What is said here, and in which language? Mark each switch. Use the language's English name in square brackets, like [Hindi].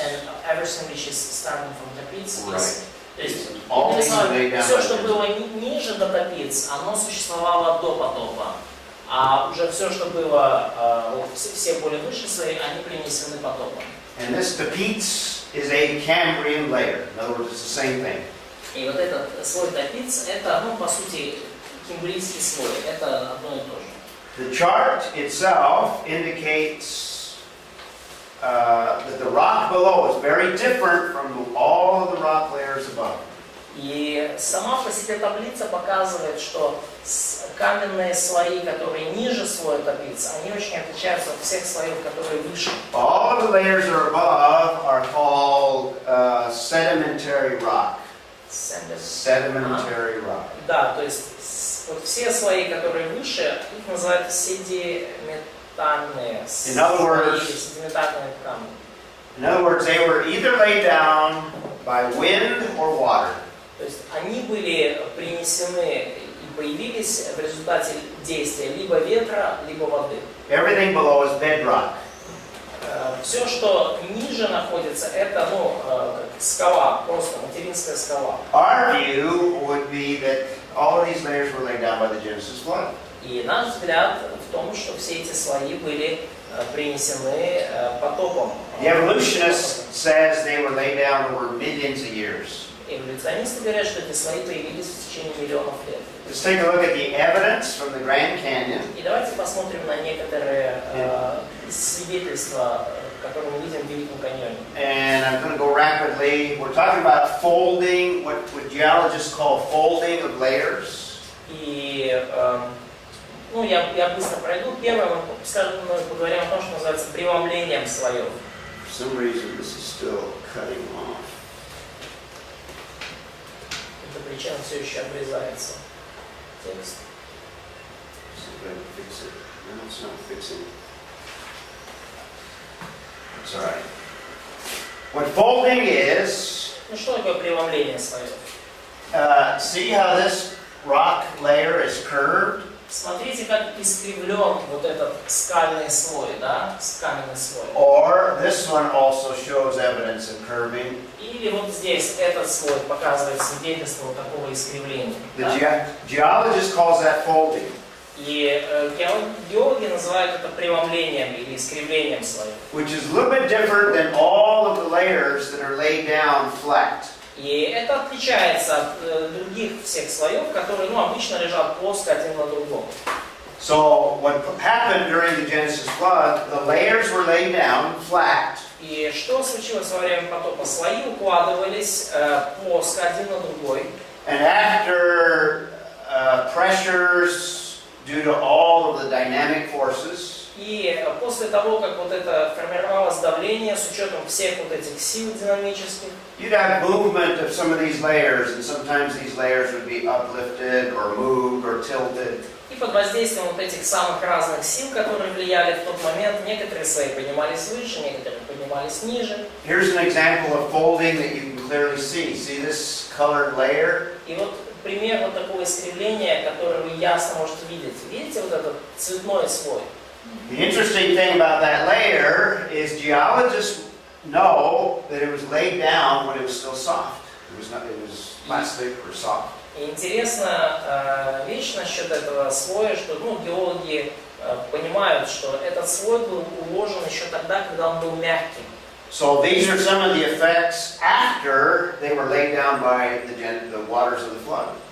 [English] And everything which is starting from Tapeats is. [Russian] То есть все, что было ниже до Tapeats, оно существовало до потопа. А уже все, что было, все более высшие слои, они принесены потопом. [English] And this Tapeats is a Cambrian layer. In other words, it's the same thing. [Russian] И вот этот слой Tapeats, это, по сути, кембрийский слой. Это одно и то же. [English] The chart itself indicates that the rock below is very different from all of the rock layers above. [Russian] И сама по себе таблица показывает, что каменные слои, которые ниже слоя таблицы, они очень отличаются от всех слоев, которые выше. [English] All of the layers that are above are called sedimentary rock. Sedimentary rock. [Russian] Да, то есть вот все слои, которые выше, их называют седиментальные [English] In other words- [Russian] слои, седиментальные камни. [English] In other words, they were either laid down by wind or water. [Russian] То есть они были принесены и появились в результате действия либо ветра, либо воды. [English] Everything below is bedrock. [Russian] Все, что ниже находится, это как скала, просто материнская скала. [English] Our view would be that all of these layers were laid down by the Genesis flood. [Russian] И наш взгляд в том, что все эти слои были принесены потопом. [English] The evolutionist says they were laid down over millions of years. [Russian] Эволюционисты говорят, что эти слои появились в течение миллионов лет. [English] Let's take a look at the evidence from the Grand Canyon. [Russian] И давайте посмотрим на некоторые свидетельства, которые мы видим в Великом каньоне. [English] And I'm going to go rapidly. We're talking about folding, what geologists call folding of layers. [Russian] И я быстро пройду. Первое, мы поговорим о том, что называется преломлением слоев. [English] For some reason, this is still cutting off. [Russian] Эта причина все еще обрезается. Текст. [English] See if I can fix it. No, it's not fixing. It's all right. What folding is, [Russian] Ну что такое преломление слоев? [English] see how this rock layer is curved? [Russian] Смотрите, как искривлен вот этот скальный слой, да? Каменный слой. [English] Or this one also shows evidence of curving. [Russian] Или вот здесь этот слой показывает свидетельство вот такого искривления. [English] The geologist calls that folding. [Russian] И геологи называют это преломлением или искривлением слоев. [English] Which is a little bit different than all of the layers that are laid down flat. [Russian] И это отличается от других всех слоев, которые обычно лежат плоско один на другом. [English] So what happened during the Genesis flood, the layers were laid down flat. [Russian] И что случилось во время потопа? Слои укладывались плоско один на другой. [English] And after pressures due to all of the dynamic forces, [Russian] И после того, как вот это формировалось давление с учетом всех вот этих сил динамических, [English] you'd have movement of some of these layers, and sometimes these layers would be uplifted or moved or tilted. [Russian] и под воздействием вот этих самых разных сил, которые влияли в тот момент, некоторые слои поднимались выше, некоторые поднимались ниже. [English] Here's an example of folding that you can clearly see. See this colored layer? [Russian] И вот пример вот такого искривления, которое вы ясно можете видеть. Видите вот этот цветной слой? [English] The interesting thing about that layer is geologists know that it was laid down when it was still soft. It was plastic or soft. [Russian] И интересная вещь насчет этого слоя, что геологи понимают, что этот слой был уложен еще тогда, когда он был мягким. [English] So these are some of the effects after they were laid down by the waters of the flood.